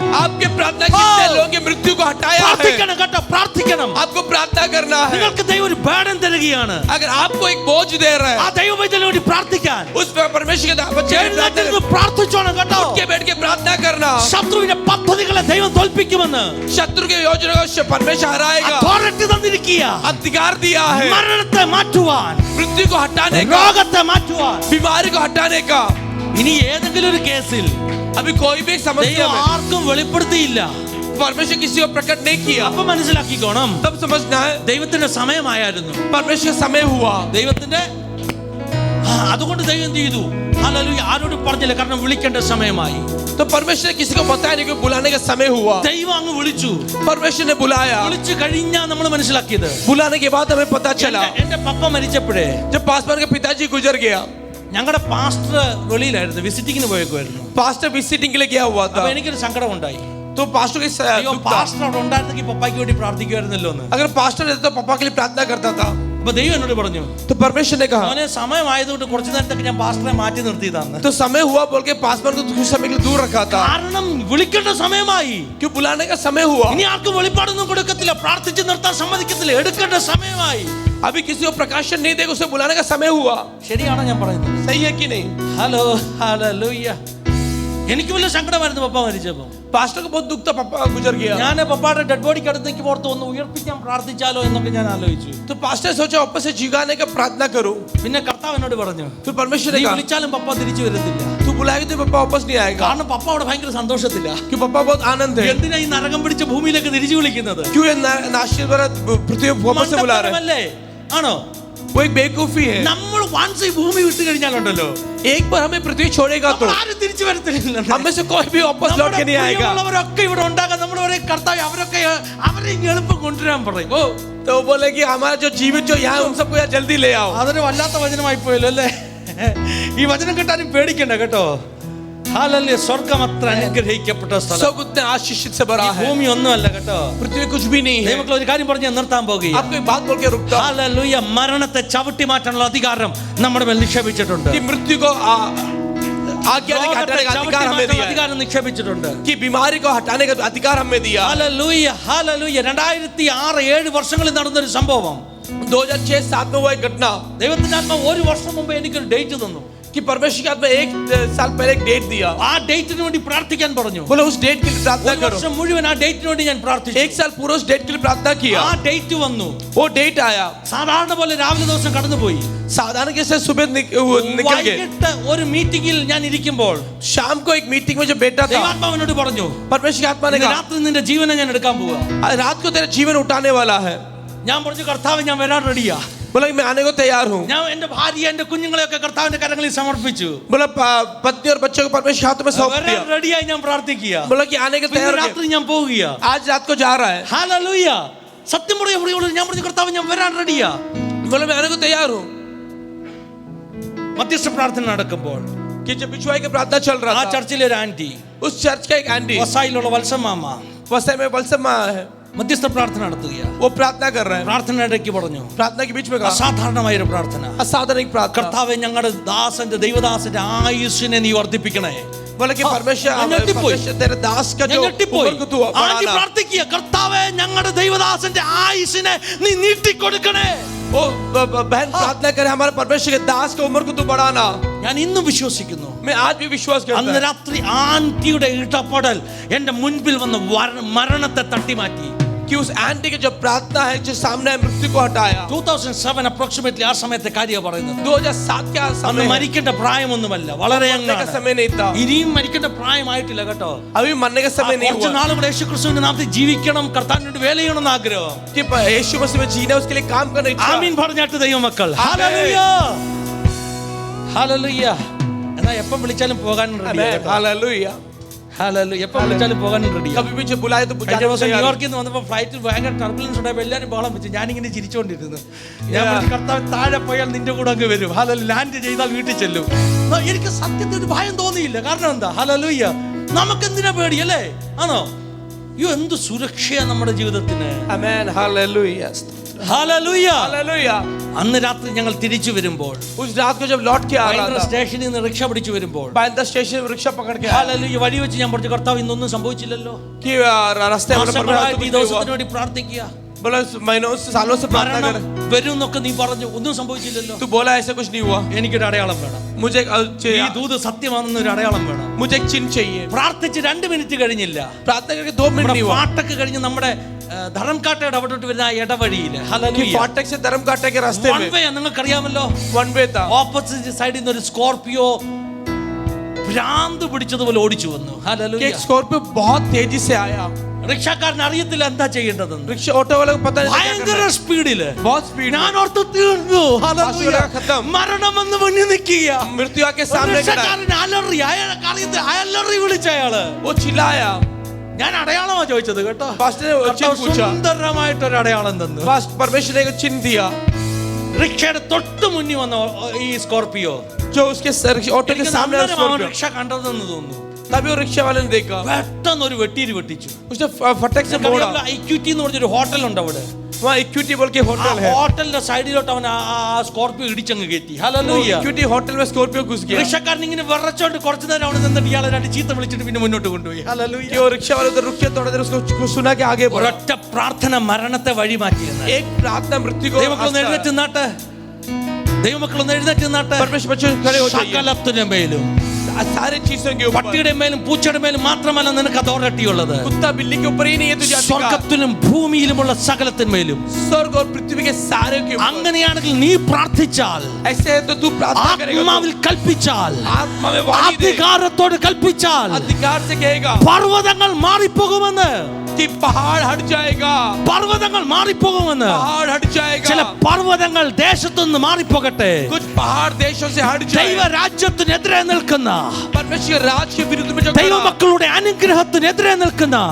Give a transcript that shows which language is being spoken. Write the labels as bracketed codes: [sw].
[hi] आपके प्रार्थना कितने लोगों की मृत्यु को हटाया है. [ml] പ്രാർത്ഥിക്കണം കേട്ടോ, പ്രാർത്ഥിക്കണം. [hi] आपको प्रार्थना करना है. [ml] നിങ്ങൾക്ക് ദൈവം ഒരു ബർഡൻ തരികയാണ്. [hi] अगर आपको एक बोझ दे रहा [ml] ആ [hi] है, [ml] ദൈവവൈദ്യന് വേണ്ടി പ്രാർത്ഥിക്കാൻ [hi] उस पर परमेश्वर के बच्चे [ml] എഴുന്നേറ്റിരുന്ന് പ്രാർത്ഥിച്ചോണം കേട്ടോ. [hi] उठ के बैठ के प्रार्थना करना. [ml] ശത്രുവിന്റെ പദ്ധതികളെ ദൈവം തോൽപ്പിക്കുമെന്ന് [hi] शत्रु के योजना को परमेश्वर हराएगा. [ml] അതോറിറ്റി തന്നിരിക്കുക. [hi] अधिकार दिया है [ml] മരണത്തെ മാറ്റുവാൻ, [hi] मृत्यु को हटाने का, [ml] രോഗത്തെ മാറ്റുവാൻ. [hi] बीमारी को हटाने का. [ml] ഇനി ഏതെങ്കിലും ഒരു കേസിൽ [hi] अभी कोई भी एक समस्या [ml] ദൈവം [hi] में [ml] ആർക്കും വെളിപ്പെടുത്തിയില്ല. [hi] परमेश्वर किसी को प्रकट नहीं किया, [ml] അപ്പൊ മനസ്സിലാക്കിക്കോണം, [hi] तब समझना है [ml] ദൈവത്തിന്റെ സമയമായിരുന്നു. [hi] परमेश्वर समय हुआ. [ml] ദൈവത്തിന്റെ അതുകൊണ്ട് ദൈവം എന്ത് ചെയ്തു? ഹല്ലേലൂയ. ആരോടും പറഞ്ഞില്ല, കാരണം വിളിക്കേണ്ട സമയമായി. [hi] तो परमेश्वर ने किसी को बताया नहीं कि बुलाने का समय हुआ. [ml] ദൈവം അങ്ങ് വിളിച്ചു. [hi] परमेश्वर ने बुलाया. [ml] വിളിച്ചു കഴിഞ്ഞാ നമ്മൾ മനസ്സിലാക്കിയത്, [hi] बुलाने के बाद हमें पता चला [ml] എന്റെ പപ്പ മരിച്ചപ്പോഴേ [hi] जब पासवान के पिताजी गुजर गया, [ml] ഞങ്ങളുടെ പാസ്റ്റർ വെളിയിലായിരുന്നു, വിസിറ്റിങ്ങിന് പോയേക്കുമായിരുന്നു. [hi] पास्टर विजिटिंग के लिए गया हुआ था. [ml] അപ്പൊ എനിക്കൊരു സങ്കടം ഉണ്ടായി. [hi] तो पास्टर के [ml] അയ്യോ, [hi] दुख था. [ml] പാസ്റ്റർ അവിടെ ഉണ്ടായിരുന്നെങ്കിൽ പപ്പായ്ക്ക് വേണ്ടി പ്രാർത്ഥിക്കുമായിരുന്നല്ലോ എന്ന്. [hi] अगर पास्टर रहता तो पापा के लिए प्रार्थना करता था. [ml] അപ്പൊ ദൈവം എന്നോട് പറഞ്ഞു, [hi] तो परमेश्वर ने कहा, [ml] അവനെ സമയമായതുകൊണ്ട് കുറച്ചു നേരത്തേക്ക് ഞാൻ പാസ്റ്ററെ മാറ്റി നിർത്തിയതാണ്. [hi] तो समय हुआ बोल के पासवान को कुछ समय के लिए दूर रखा था, [ml] കാരണം വിളിക്കേണ്ട സമയമായി. [hi] क्यों बुलाने का समय हुआ. [ml] ഇനി ആർക്കും വെളിപ്പാടൊന്നും കൊടുക്കത്തില്ല, പ്രാർത്ഥിച്ച് നിർത്താൻ സമ്മതിക്കത്തില്ല, എടുക്കേണ്ട സമയമായി. [hi] अभी किसी को प्रकाशन नहीं देगा, उसे बुलाने का समय हुआ. [ml] ശരിയാണോ ഞാൻ പറയുന്നത്? [hi] सही है कि नहीं. [ml] Hello hallelujah. എനിക്ക് വലിയ സങ്കടമായിരുന്നു പപ്പ മരിച്ചപ്പോൾ. [hi] पास्टर को बहुत दुख था, पापा गुजर गया. [ml] ഞാൻ പപ്പായുടെ ഡെഡ് ബോഡിക്ക് അടുത്തേക്ക് ഓർത്ത് ഒന്ന് ഉയർപ്പിക്കാൻ പ്രാർത്ഥിച്ചാലോ എന്നൊക്കെ ഞാൻ ആലോചിച്ചു. [hi] तो पास्टर सोचा वापस से जिगाने का प्रार्थना करूं. [ml] പിന്നെ കർത്താവ് എന്നോട് പറഞ്ഞു, [hi] फिर परमेश्वर ने [ml] നീ [hi] कहा, [ml] വിളിച്ചാലും പപ്പ തിരിച്ചു വരത്തില്ല. [hi] तू बुलाएगा तो पापा वापस नहीं आएगा. [ml] കാരണം പപ്പ അവിടെ ഭയങ്കര സന്തോഷത്തില്ല. [hi] कि पापा बहुत आनंद है. [ml] എന്തിനാ ഈ നരകം പിടിച്ച ഭൂമിയിലേക്ക് തിരിച്ചു വിളിക്കുന്നത്? [hi] क्यों ये नाशिर वाला पृथ्वी वापस से बुला रहे हैं. [ml] മണ്ടത്തരമല്ലേ? ആണോ? [hi] वो एक बेवकूफी है. [ml] നമ്മൾ വൺസ് ഈ ഭൂമി വിട്ടു കഴിഞ്ഞാലുണ്ടല്ലോ, [hi] एक बार हमें पृथ्वी छोड़ेगा तो [ml] ആരും തിരിച്ചു വരത്തില്ല. [hi] हमें से कोई भी वापस लौट के नहीं आएगा. [ml] അവരൊക്കെ ഇവിടെ ഉണ്ടാകാൻ നമ്മൾ ഒരേ കർത്താവ് അവരൊക്കെ അവരെ ഇങ്ങ് എളുപ്പം കൊണ്ടുവരാൻ പറയും. ഓ, [hi] तो वो बोले कि हमारा जो जीवित जो यहाँ उन सबको यहाँ जल्दी ले आओ. [ml] അതൊരു വല്ലാത്ത വചനമായി പോയല്ലോ അല്ലേ? ഈ വചനം കേട്ടാലും പേടിക്കണ്ട കേട്ടോ. ഹല്ലേലൂയ. സ്വർഗ്ഗം അത്ര അനുഗ്രഹിക്കപ്പെട്ട സ്ഥലം. [hi] सब उतने आशीषित से भरा है. [ml] ഭൂമി ഒന്നുമല്ല കേട്ടോ. [hi] पृथ्वी कुछ भी नहीं है. [ml] ദൈവമക്കളെ ഒരു കാര്യം പറഞ്ഞ് ഞാൻ നിർത്താൻ പോകുകയാണ്. [hi] आपको एक बात बोल के रुकता हूं. [ml] ഹല്ലേലൂയ. മരണത്തെ ചവിട്ടി മാറ്റാനുള്ള അധികാരം നമ്മുടെ മേൽ നിക്ഷേപിച്ചിട്ടുണ്ട്. [hi] कि मृत्यु को आज्ञा के हटाने का अधिकार हमें दिया है. [ml] അധികാരം നിക്ഷേപിച്ചിട്ടുണ്ട്. [hi] कि बीमारी को हटाने का अधिकार हमें दिया. [ml] Hallelujah hallelujah. 2006-7 വർഷങ്ങളിൽ നടന്നൊരു സംഭവം. [hi] 2006-7 में हुआ एक घटना. [ml] ദൈവത്തിന്റെ ആത്മാവ് ഒരു വർഷം മുമ്പ് എനിക്കൊരു ഡേറ്റ് തന്നു. [hi] कि परमेश्वर के आत्मा 1 साल पहले एक डेट दिया. [ml] ആ ഡേറ്റിന് വേണ്ടി പ്രാർത്ഥിക്കാൻ പറഞ്ഞു. [hi] बोले उस डेट के लिए प्रार्थना [ml] ഒരു [hi] करो. [ml] വർഷം മുഴുവൻ ആ ഡേറ്റിന് വേണ്ടി ഞാൻ പ്രാർത്ഥിച്ചു. [hi] 1 साल पूरा उस डेट के लिए प्रार्थना किया. [ml] ആ ഡേറ്റ് വന്നു. [hi] वो डेट आया. [ml] സാധാരണ പോലെ രാവിലെ ദിവസം കടന്നുപോയി. [hi] साधारण कैसे सुबह निकल गए. [ml] വൈകിട്ട് ഒരു മീറ്റിംഗിൽ ഞാൻ ഇരിക്കുമ്പോൾ [hi] शाम को एक मीटिंग में जो बैठा था, [ml] ദൈവാത്മാവിനോട് പറഞ്ഞു, [hi] परमेश्वर की आत्मा ने [ml] ഇന്ന് [hi] कहा, [ml] രാത്രി നിന്റെ ജീവനെ ഞാൻ എടുക്കാൻ പോവാ. [hi] रात को तेरा जीवन उठाने वाला है. [ml] ഞാൻ പറഞ്ഞു, കർത്താവ് ഞാൻ വരാൻ റെഡിയാ. [hi] बोला मैं आने को तैयार हूँ. [ml] ഞാൻ എന്റെ ഭാര്യ എന്റെ കുഞ്ഞുങ്ങളെയൊക്കെ കർത്താവിന്റെ കരങ്ങളിൽ സമർപ്പിച്ചു. [hi] बोला पत्नी और बच्चों को परमेश्वर के हाथ में सौंप दिया. [ml] റെഡിയായി ഞാൻ പ്രാർത്ഥിക്കുക. [hi] बोला कि आने के [ml] ഇന്ന് [hi] तैयार [ml] രാത്രി ഞാൻ പോവുക. [hi] आज रात को जा रहा है. [ml] ഹല്ലേലൂയ. സത്യം പറയുമ്പോൾ ഞാൻ പറഞ്ഞു, കർത്താവ് ഞാൻ വരാൻ റെഡിയാ. [hi] बोला मैं आने को तैयार हूँ. [ml] മധ്യസ്ഥ പ്രാർത്ഥന നടക്കുമ്പോൾ [hi] कि जब बिछुआई की प्रार्थना चल [ml] ആ [hi] रहा था, [ml] ചർച്ചിലെ ഒരു ആന്റി, [hi] उस चर्च का एक आंटी [ml] വസായിലുള്ള വത്സമാമ [hi] वसई में वलसमा है, [ml] മധ്യസ്ഥ പ്രാർത്ഥന നടത്തുകയാണ്. [hi] वो प्रार्थना कर रहे हैं. [ml] പ്രാർത്ഥന ഇടയ്ക്ക് പറഞ്ഞു, [hi] प्रार्थना के बीच में कहा, [ml] അസാധാരണമായ ഒരു പ്രാർത്ഥന, [hi] असाधारण प्रार्थना. [ml] കർത്താവേ ഞങ്ങളുടെ ദാസന്റെ ദൈവദാസന്റെ ആയുസ്സിനെ നീ വർദ്ധിപ്പിക്കണേ. [hi] बोला कि परमेश्वर तेरे दास का जो उम्र को तू [ml] ആന്റി [hi] बढ़ाना. [ml] പ്രാർത്ഥിക്കുക, കർത്താവേ ഞങ്ങളുടെ ദൈവദാസന്റെ ആയുസ്സിനെ നീ നീട്ടിക്കൊടുക്കണേ. [hi] ओ बहन प्रार्थना करे, हमारे परमेश्वर के दास की उम्र को तू बढ़ाना. [ml] ഞാൻ ഇന്നും വിശ്വസിക്കുന്നു. [hi] मैं आज भी विश्वास करता [ml] അന്ന് [hi] हूं. [ml] രാത്രി ആന്റിയുടെ ഇടപെടൽ എന്റെ മുൻപിൽ വന്ന് മരണത്തെ തട്ടിമാറ്റി. [hi] कि उस आंटी की जो प्रार्थना है जो सामने मृत्यु को हटाया. [ml] 2007 അപ്രോക്സിമേറ്റ്ലി ആ സമയത്തെ കാര്യം പറയുന്നത്. [hi] 2007 के [ml] അന്ന് [hi] समय [ml] മരിക്കേണ്ട പ്രായമൊന്നുമല്ല, വളരെ [hi] मरने का समय नहीं था. [ml] ഇനിയും മരിക്കേണ്ട പ്രായമായിട്ടില്ല കേട്ടോ. [hi] अभी मरने का समय नहीं [ml] കുറച്ച് [hi] हुआ. [ml] നാളുകൂടെ യേശുക്രിസ്തുവിന്റെ നാമത്തിൽ ജീവിക്കണം, കർത്താവിനോട് വേല ചെയ്യണമെന്ന് ആഗ്രഹം. [hi] कि यीशु मसीह में जीना, उसके लिए काम करना इच्छा. [ml] ആമീൻ പറഞ്ഞാട്ട് ദൈവമക്കൾ. ആമേൻ. Hallelujah hallelujah. എന്നാ എപ്പം വിളിച്ചാലും പോകാൻ റെഡിയാ. [hi] हालेलुया. [ml] ഹല്ലേലൂയ. എപ്പം വിളിച്ചാലും പോകാൻ റെഡിയാ. [hi] कभी भी जब बुलाए तो [ml] കഴിഞ്ഞ ദിവസം ന്യൂയോർക്കിൽ നിന്ന് വന്നപ്പോൾ ഫ്ലൈറ്റിൽ ഭയങ്കര ടർബുലൻസ് ഉണ്ടായപ്പോൾ എല്ലാവരും ബഹളം വെച്ചു. ഞാനിങ്ങനെ ചിരിച്ചുകൊണ്ടിരുന്നു. ഞാൻ പറഞ്ഞു, കർത്താവ് താഴെ പോയാൽ നിന്റെ കൂടെ അങ്ങ് വരും. ഹല്ലേലൂയ. ലാൻഡ് ചെയ്താൽ വീട്ടിൽ ചെല്ലും. എനിക്ക് സത്യത്തിൽ ഒരു ഭയം തോന്നിയില്ല. കാരണം എന്താ? ഹല്ലേലൂയ. നമുക്ക് എന്തിനാ പേടി അല്ലേ? ആണോ? അയ്യോ, എന്ത് സുരക്ഷയാ നമ്മുടെ ജീവിതത്തിന്. [hi] आमेन. हालेलुया. [ml] ഹല്ലേലൂയ. [hi] हालेलुया. [ml] അന്ന് രാത്രി ഞങ്ങൾ തിരിച്ചു വരുമ്പോൾ, [hi] उस रात को जब लौट के आ रहा था, [ml] സ്റ്റേഷനിൽ നിന്ന് റിക്ഷ പിടിച്ചു വരുമ്പോൾ, [hi] बांद्रा स्टेशन में रिक्शा पकड़ के आया. [ml] ഹല്ലേലൂയ, വഴി വെച്ച് ഞാൻ പറഞ്ഞു, കർത്താവ് ഇന്നൊന്നും സംഭവിച്ചില്ലല്ലോ. [hi] कि रास्ते में [ml] ഈ ദിവസത്തിന് വേണ്ടി പ്രാർത്ഥിക്കുക. [hi] बोला महीनों से सालों से प्रार्थना कर. [ml] വരും എന്നൊക്കെ നീ പറഞ്ഞു, ഒന്നും സംഭവിച്ചില്ലല്ലോ. [hi] तू बोला ऐसा कुछ नहीं हुआ. [ml] എനിക്കൊരു അടയാളം വേണം. [hi] मुझे [ml] ഈ ദൂത് സത്യമാണെന്നൊരു അടയാളം വേണം. [hi] मुझे एक चिन्ह चाहिए. [ml] പ്രാർത്ഥിച്ച് 2 മിനിറ്റ് കഴിഞ്ഞില്ല. [hi] प्रार्थना करके 2 मिनट नहीं हुआ. [ml] പാട്ടൊക്കെ കഴിഞ്ഞ് നമ്മുടെ ധർമ്മക്കാട്ടയുടെ അവിടോട്ട് വരുന്ന ആ ഇടവഴിയില്, [hi] कि फाटक से धर्मकाटा के रास्ते में [ml] നിങ്ങൾക്കറിയാമല്ലോ, [hi] वन वे था. [ml] ഓപ്പോസിറ്റ് സൈഡിൽ നിന്ന് ഒരു സ്കോർപിയോ ഭ്രാന്ത് പിടിച്ചതുപോലെ ഓടിച്ചു വന്നു. [hi] कि एक स्कॉर्पियो बहुत तेजी से आया. [ml] റിക്ഷക്കാരൻ അറിയത്തില്ല എന്താ ചെയ്യേണ്ടതെന്ന്. [hi] रिक्शा ऑटो वाले को पता नहीं [ml] ഭയങ്കര സ്പീഡില്, [hi] बहुत स्पीड. [ml] ഞാൻ ഓർത്ത് തീർന്നു. മരണം വന്ന് മുന്നിൽ നിൽക്കുക. [hi] मृत्यु आके सामने खड़ा. [ml] റിക്ഷക്കാരൻ അലറി, അലറി വിളിച്ച അയാള്. [hi] वो चिल्लाया. [ml] ഞാൻ അടയാളമാ ചോദിച്ചത് കേട്ടോ. [hi] पास्टर ने वो चिन्ह पूछा. [ml] സുന്ദരമായിട്ടൊരു അടയാളം തന്നു. [hi] परमेश्वर ने एक चिन्ह दिया. [ml] റിക്ഷയുടെ തൊട്ട് മുന്നിൽ വന്ന ഈ സ്കോർപിയോ, [hi] जो उसके ऑटो के सामने [ml] റിക്ഷ കണ്ടതെന്ന് തോന്നുന്നു. [hi] तभी वो रिक्शा वाले ने देखा. [ml] പെട്ടെന്ന് ഒരു വെട്ടീര് വെട്ടിച്ചു. [hi] उसने फटक से मोड़ा. [ml] IQT എന്ന് പറഞ്ഞൊരു ഹോട്ടൽ ഉണ്ട് അവിടെ. [hi] वहाँ इक्विटी बोल के होटल है, [ml] ഹോട്ടലിന്റെ സൈഡിലോട്ട് അവൻ ആ സ്കോർപിയോ ഇടിച്ചങ്ങ് കയറ്റി. ഹല്ലേലൂയ. [hi] इक्विटी होटल में स्कॉर्पियो घुस गया. [ml] റിക്ഷക്കാരൻ ഇങ്ങനെ വിറച്ചോണ്ട് കുറച്ചു നേരം അവിടെ നിന്നിട്ട് ഇയാളെ രണ്ട് ചീത്ത വിളിച്ചിട്ട് പിന്നെ മുന്നോട്ട് കൊണ്ടുപോയി. ഹല്ലേലൂയ. [hi] कि वो रिक्शा वाले उधर रुक के थोड़ा देर उसको सुना के आगे बढ़ा. [ml] ഒരൊറ്റ പ്രാർത്ഥന മരണത്തെ വഴി മാറ്റിയെന്ന്. [hi] एक प्रार्थना मृत्यु को [ml] ദൈവമക്കളൊന്ന് എഴുന്നേറ്റ് നിന്നാട്ടെ. ദൈവമക്കളൊന്ന് എഴുന്നേറ്റ് നിന്നാട്ടെ. [hi] परमेश्वर बच्चे खड़े हो जाइए. [ml] സകലത്തിനും മേലും [hi] सारे चीजों के ऊपर, [ml] പട്ടിയുടെ മേലും പൂച്ചയുടെ മേലും മാത്രമല്ല നിനക്ക് അതോറിറ്റി ഉള്ളത്. [hi] कुत्ता बिल्ली के ऊपर ही नहीं है तुझे अधिकार. [ml] സ്വർഗ്ഗത്തിലും ഭൂമിയിലുമുള്ള സകലത്തിന്മേലും, [hi] स्वर्ग और पृथ्वी के सारे के ऊपर. [ml] അങ്ങനെയാണെങ്കിൽ നീ പ്രാർത്ഥിച്ചാൽ, [hi] ऐसे है तो तू प्रार्थना करेगा, [ml] ആത്മാവിൽ കൽപ്പിച്ചാൽ, [hi] आत्मा में वाणी दे, [ml] അധികാരത്തോട് കൽപ്പിച്ചാൽ [hi] अधिकार से कहेगा [ml] പർവ്വതങ്ങൾ മാറിപ്പോകുമെന്ന്. [hi] कि पहाड़ हट जाएगा, [ml] പർവ്വതങ്ങൾ മാറിപ്പോകുമെന്ന്. [hi] पहाड़ हट जाएगा. [ml] ചില പർവ്വതങ്ങൾ ദേശത്തുനിന്ന് മാറിപ്പോകട്ടെ. [hi] कुछ पहाड़ देशों से हट जाएगा. [ml] ദൈവരാജ്യത്തിനെതിരെ നിൽക്കുന്ന, [hi] परमेश्वर राज के विरुद्ध में जो [ml] ദൈവമക്കളുടെ അനുഗ്രഹത്തിനെതിരെ നിൽക്കുന്ന